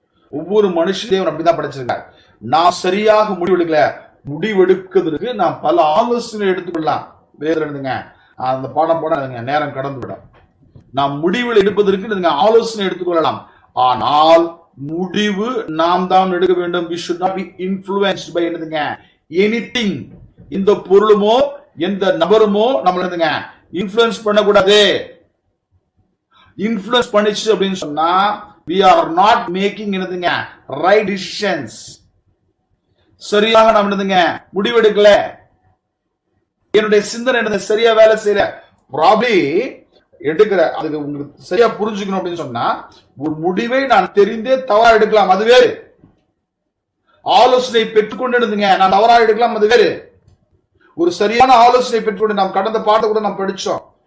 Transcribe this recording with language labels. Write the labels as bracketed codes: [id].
[ta] ஒவ்வொரு மனுஷன் தேவன் அப்படிதான் படைச்சிருக்கார். நான் சரியாக முடிவெடுக்கிறதுக்கு நாம் பல ஆலோசனை எடுத்துக்கொள்ளலாம். வேறு அந்த பாடம் போட நேரம் கடந்து விடும். நாம் முடிவுகள் எடுப்பதற்கு ஆலோசனை எடுத்துக்கொள்ளலாம். ஆனால் முடிவு நாம் தான் எடுக்க வேண்டும். [en] we should not be influenced by anything. [ta] இந்த பொருளுமோ எந்த நபருமோ நம்மள இன்ஃப்ளூயன்ஸ் பண்ணக்கூடாது. இன்ஃப்ளூயன்ஸ் பண்ணிச்சு அப்படின்னு சொன்னா [en] we are not making anything right decisions. [ta] சரியாக நாம் என்னதுங்க முடிவெடுக்கல, என்னுடைய சிந்தனை என்னது சரியா வேலை செய்யல. ப்ராப்ளி எடுக்கிற அதுக்கு உங்களுக்கு சரியா புரிஞ்சுக்கணும் அப்படின்னு சொன்னா, ஒரு முடிவை நான் தெரிந்தே தவறா எடுக்கலாம், அது வேறு. ஆலோசனை பெற்றுக்கொண்டு இருந்துங்க நான் தவறா எடுக்கலாம், அது வேறு. ஒரு சரியான ஆலோசனை பெற்றுக்கொண்டு நாம் கடந்த பாட்டை கூட நாம் படிச்சோம்.